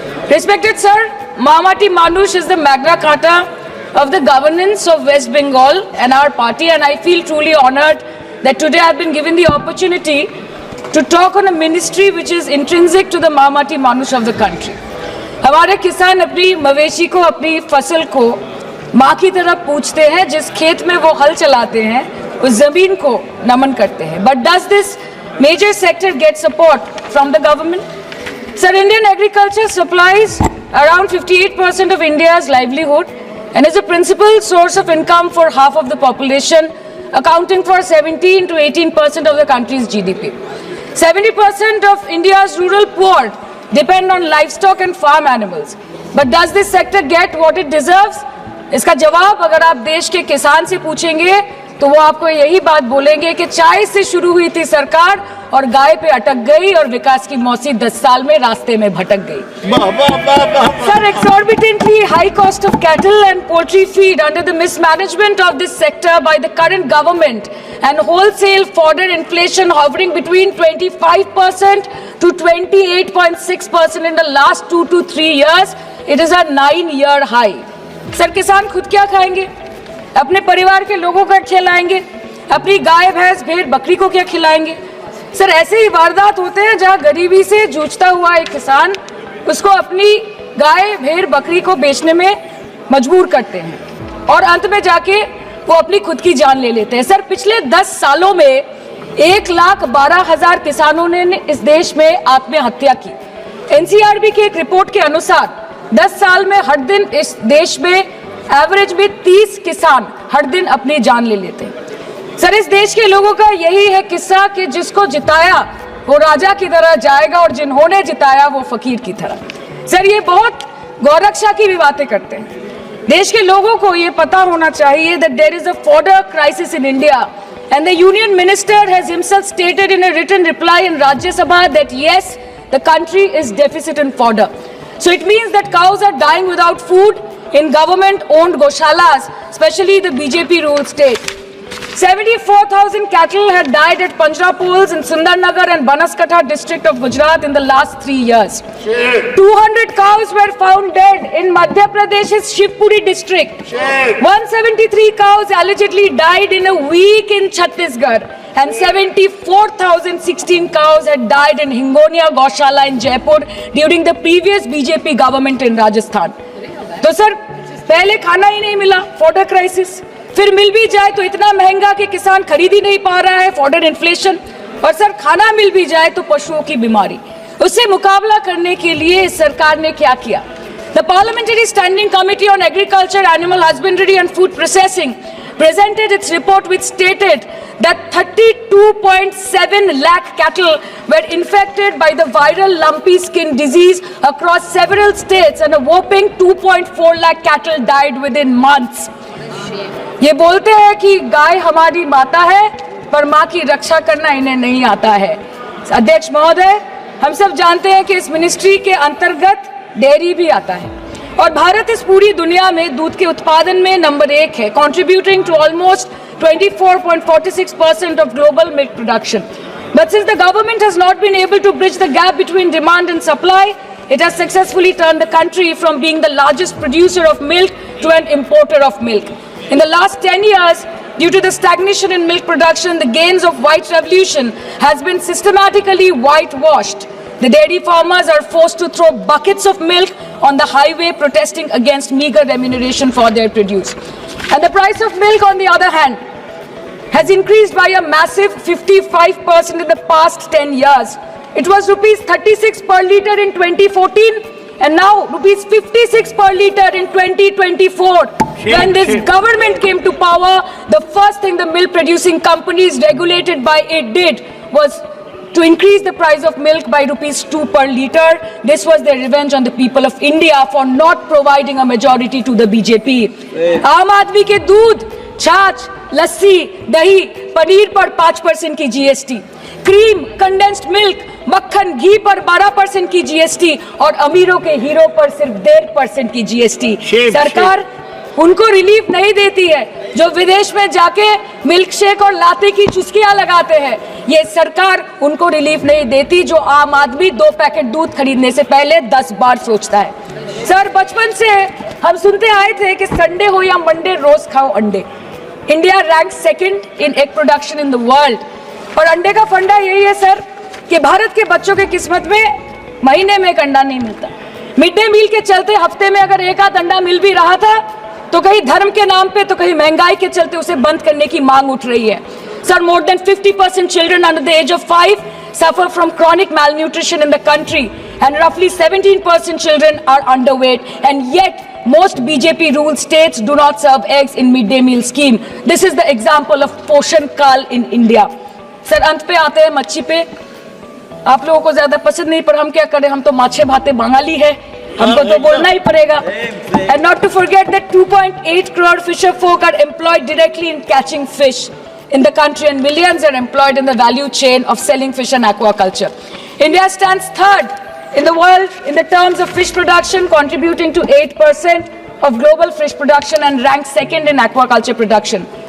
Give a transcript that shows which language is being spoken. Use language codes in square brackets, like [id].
[en] Respected sir, Mahamati Manush is the Magna Carta of the governance of West Bengal and our party, and I feel truly honored that today I have been given the opportunity to talk on a ministry which is intrinsic to the Mahamati Manush of the country. [hi] हमारे किसान अपनी मवेशी को, अपनी फसल को माँ की तरह पूछते हैं, जिस खेत में वो हल चलाते हैं उस जमीन को नमन करते हैं। [en] But does this major sector get support from the government? Sir, Indian agriculture supplies around 58% of India's livelihood and is a principal source of income for half of the population, accounting for 17 to 18% of the country's GDP. 70% of India's rural poor depend on livestock and farm animals. But does this sector get what it deserves? [hi] इसका जवाब अगर आप देश के किसान से पूछेंगे तो वो आपको यही बात बोलेंगे कि चाय से शुरू हुई थी सरकार और गाय पे अटक गई और विकास की मौसी 10 साल में रास्ते में भटक गई. [en] Sir, exorbitantly high cost of cattle and poultry feed under the mismanagement of this sector by the current government and wholesale fodder inflation hovering between 25% to 28.6% in the last 2 to 3 years, it is a 9-year high. [hi] Sir, किसान खुद क्या खाएंगे? अपने परिवार के लोगों को खिलाएंगे? अपनी गाय भैंस भेड़ बकरी को क्या खिलाएंगे? सर, ऐसे ही वारदात होते हैं जहां गरीबी से जूझता हुआ एक किसान उसको अपनी गाय भेड़ बकरी को बेचने में मजबूर करते हैं और अंत में जाके वो अपनी खुद की जान ले लेते हैं. सर, पिछले 10 सालों में 1,12,000 किसानों ने इस देश में आत्महत्या की. एनसीआरबी की एक रिपोर्ट के अनुसार 10 साल में हर दिन इस देश में एवरेज में 30 किसान हर दिन अपनी जान ले लेते हैं. सर, इस देश के लोगों का यही है किस्सा कि जिसको जिताया वो राजा की तरह जाएगा और जिन्होंने जिताया वो फकीर की तरह. सर, ये बहुत गौरक्षा की भी बातें करते हैं. देश के लोगों को ये पता होना चाहिए [en] that there is a fodder crisis in India and the union minister has himself stated in a written reply in Rajya Sabha that yes, the country is deficit in fodder. So it means that cows are dying without food in government-owned goshalas, especially the BJP-ruled state. 74,000 cattle had died at Panjrapols in Sundarnagar and Banaskantha district of Gujarat in the last 3 years. 200 cows were found dead in Madhya Pradesh's Shivpuri district. 173 cows allegedly died in a week in Chhattisgarh. And 74,016 cows had died in Hingonia Gaushala in Jaipur during the previous BJP government in Rajasthan. [hi] तो sir, पहले खाना ही नहीं मिला, fodder crisis. फिर मिल भी जाए तो इतना महंगा कि किसान खरीद ही नहीं पा रहा है, फॉडर इन्फ्लेशन. और सर, खाना मिल भी जाए तो पशुओं की बीमारी. उससे मुकाबला करने के लिए सरकार ने क्या किया? [en] The Parliamentary Standing Committee on Agriculture, Animal Husbandry and Food Processing presented its report which stated that 32.7 lakh cattle were infected by the viral lumpy skin disease across several states and a whopping 2.4 lakh cattle died within months. [hi] ये बोलते हैं कि गाय हमारी माता है पर माँ की रक्षा करना इन्हें नहीं आता है. अध्यक्ष महोदय, हम सब जानते हैं कि इस मिनिस्ट्री के अंतर्गत डेयरी भी आता है और भारत इस पूरी दुनिया में दूध के उत्पादन में नंबर 1 है, [en] contributing to almost 24.46% of global milk production. But since the government has not been able to bridge the gap between demand and supply, it has successfully turned the country from being the largest producer of milk to an importer of milk. In the last 10 years, due to the stagnation in milk production, the gains of white revolution has been systematically whitewashed. The dairy farmers are forced to throw buckets of milk on the highway protesting against meager remuneration for their produce. And the price of milk, on the other hand, has increased by a massive 55% in the past 10 years. It was rupees 36 per litre in 2014 and now rupees 56 per litre in 2024. When this government came to power, the first thing the milk producing companies regulated by it did was to increase the price of milk by rupees 2 per litre. This was their revenge on the people of India for not providing a majority to the BJP. [hi] आम आदमी के दूध, छाछ, लस्सी, दही, पनीर पर 5% की GST, cream, condensed milk, मक्खन, घी पर 12% की GST और अमीरों के हीरो पर सिर्फ 1.5% की GST. सरकार उनको रिलीफ नहीं देती है जो विदेश में जाके मिल्क शेक और लाते की चुस्कियां लगाते हैं. ये सरकार उनको रिलीफ नहीं देती जो आम आदमी 2 पैकेट दूध खरीदने से पहले 10 बार सोचता है. सर, बचपन से हम सुनते आए थे कि संडे हो या मंडे रोज खाओ अंडे. [en] India rank 2nd in egg production in the world. [hi] और अंडे का फंडा यही है सर कि भारत के बच्चों के किस्मत में महीने में एक अंडा नहीं मिलता. मिड डे मील के चलते हफ्ते में अगर एक आध अंडा मिल भी रहा था तो कहीं धर्म के नाम पे तो कहीं महंगाई के चलते उसे बंद करने की मांग उठ रही है. [en] Sir, more than 50% children under the age of 5 suffer from chronic malnutrition in the country and roughly 17% children are underweight, and yet most BJP ruled states do not serve eggs in midday meal scheme. This is the example of Poshan Kal in India. [hi] Sir अंत पे आते हैं मच्छी पे. आप लोगों को ज्यादा पसंद नहीं, पर हम क्या करें, हम तो [bn] माछे भाते [hi] बंगाली है, हमको तो बोलना ही पड़ेगा. [en] And not to forget that 2.8 crore fisher folk are employed directly in catching fish in the country, and millions are employed in the value chain of selling fish and aquaculture. India stands third in the world in the terms of fish production, contributing to 8% of global fish production, and ranks second in aquaculture production.